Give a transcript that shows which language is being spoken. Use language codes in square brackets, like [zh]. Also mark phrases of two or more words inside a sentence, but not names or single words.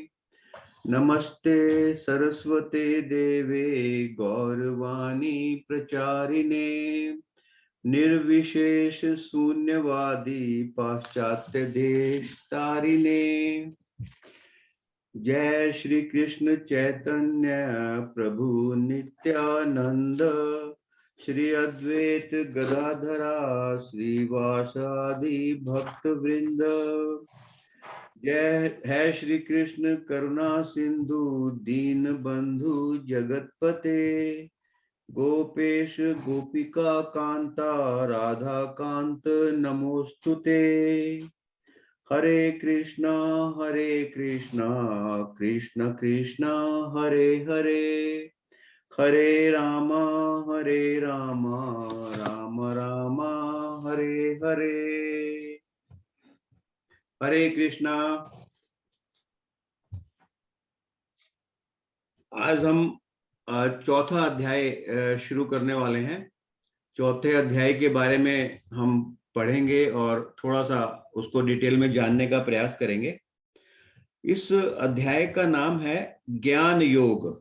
[sa] नमस्ते सरस्वते देवे गौरवाणी प्रचारिणे निर्विशेष शून्यवादी पाश्चात्य देश तारिणे। जय श्री कृष्ण चैतन्य प्रभु नित्यानंद श्री अद्वैत गदाधरा श्रीवासादि भक्त वृंद। जय है श्री कृष्ण करुणा सिंधु दीन बंधु जगतपते गोपेश गोपिका कांता राधा कांत नमोस्तुते। हरे कृष्णा कृष्ण कृष्णा हरे हरे हरे राम राम राम हरे हरे। हरे कृष्णा। [hi] आज हम चौथा अध्याय शुरू करने वाले हैं। चौथे अध्याय के बारे में हम पढ़ेंगे और थोड़ा सा उसको डिटेल में जानने का प्रयास करेंगे। इस अध्याय का नाम है ज्ञान योग।